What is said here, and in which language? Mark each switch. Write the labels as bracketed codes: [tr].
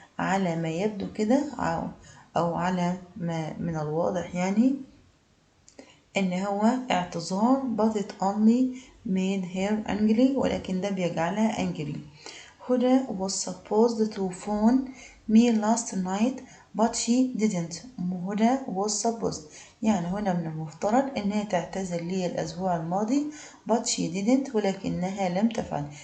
[ar] على ما يبدو كده أو على ما من الواضح يعني إن هو اعتذار [en] but it only made her angry. [ar] ولكن ده بيجعلها angry. [en] Huda was supposed to phone me last night but she didn't. [ar] هدى [en] was supposed [ar] يعني هنا من المفترض إنها تعتذر لي الأسبوع الماضي [en] but she didn't [ar] ولكنها لم تفعل.